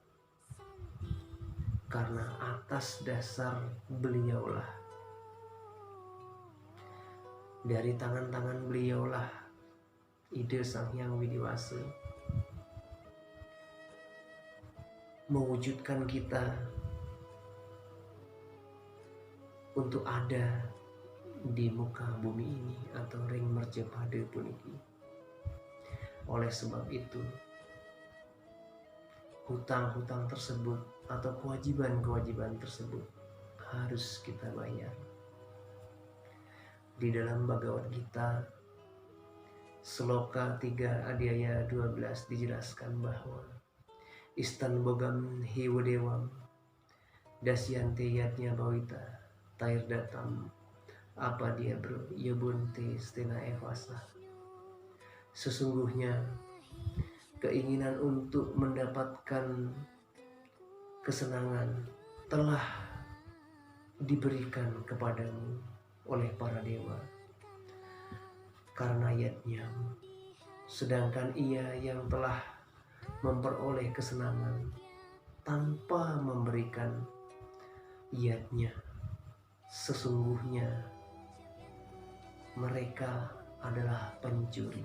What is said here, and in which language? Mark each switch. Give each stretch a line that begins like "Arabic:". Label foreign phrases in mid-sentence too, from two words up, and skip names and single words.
Indonesian: Karena atas dasar beliaulah, dari tangan-tangan beliaulah Ide Sang Hyang Widiwasa mewujudkan kita untuk ada di muka bumi ini atau
Balinese: ring merjapade puniki.
Indonesian: Oleh sebab itu, hutang-hutang tersebut atau kewajiban-kewajiban tersebut harus kita bayar. Di dalam Bhagavad Gita Sloka 3 Adhyaya 12 dijelaskan bahwa
Sanskrit: Istan bogam hiwadewam dasyante yatnya bawita tair datam apa dia bro yabunte stena evasa.
Indonesian: Sesungguhnya keinginan untuk mendapatkan kesenangan telah diberikan kepadamu oleh para dewa karena yatnya, sedangkan ia yang telah memperoleh kesenangan tanpa memberikan yatnya, sesungguhnya mereka adalah pencuri.